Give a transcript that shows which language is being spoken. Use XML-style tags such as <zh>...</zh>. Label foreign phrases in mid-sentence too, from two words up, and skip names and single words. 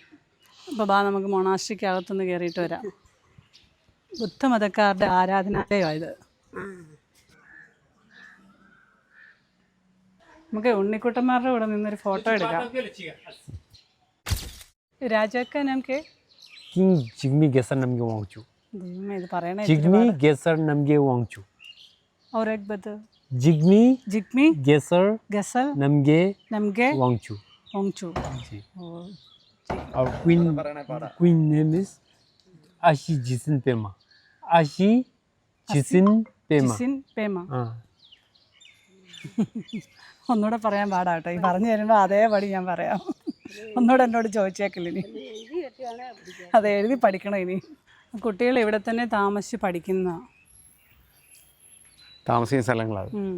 <ml>അപ്പോൾ നമുക്ക് മൊണാസ്ട്രിക്ക് അകത്തുനിന്ന് കയറിയിട്ട് വരാം. ബുദ്ധമതക്കാരുടെ ആരാധനാലയമായത്. നമുക്ക് ഉണ്ണിക്കുട്ടന്മാരുടെ കൂടെ നിന്നൊരു ഫോട്ടോ എടുക്കാം. രാജാക്ക നമുക്ക് किंग जिग्मी गेसर नमगे वांगचू ഇത് പറയണേ.</ml> <hi>जिग्मी गेसर नमगे वांगचू और एक बता. जिग्मी जिग्मी गेसर गेसर नमगे नमगे वांगचू वांगचू. और</hi> <en>queen name is</en> <hi>आशी जिसिन पेमा. आशी जिसिन पेमा. जिसिन पेमा. हाँ,</hi> <ml>ഒന്നുകൂടെ പറയാൻ പാടാട്ടോ. ഈ പറഞ്ഞു തരുമ്പോൾ അതേപടി ഞാൻ പറയാം. ഒന്നുകൂടെ എന്നോട് ചോദിച്ചേക്കില്ല ഇനി. അത് എഴുതി പഠിക്കണം ഇനി. കുട്ടികൾ ഇവിടെ തന്നെ താമസിച്ച് പഠിക്കുന്ന താമസിക്കുന്ന സ്ഥലങ്ങളാണ്.</ml>